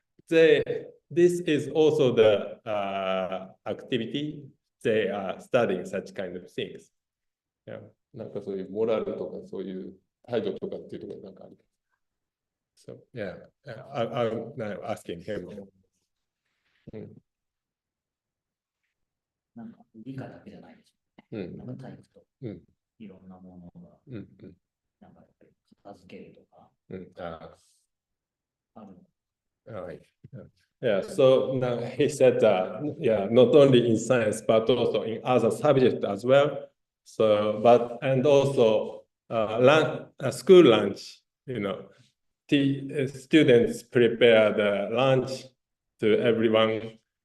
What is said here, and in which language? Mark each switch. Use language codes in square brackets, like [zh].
[en] This is also the activity. They are studying such kind of things. Yeah. [ja] なんかそういうモラルとかそういう態度とかっていうところなんかある。 [en] So, yeah, I'm now asking him. [ja] なんか理科だけじゃないでしょ。なんか体育といろんなものが、なんかやっぱり片付けるとか、あるの。 [en] Right. Yeah, so now he said that, not only in science, but also in other subjects as well. So, and also school lunch, students prepare the lunch to everyone.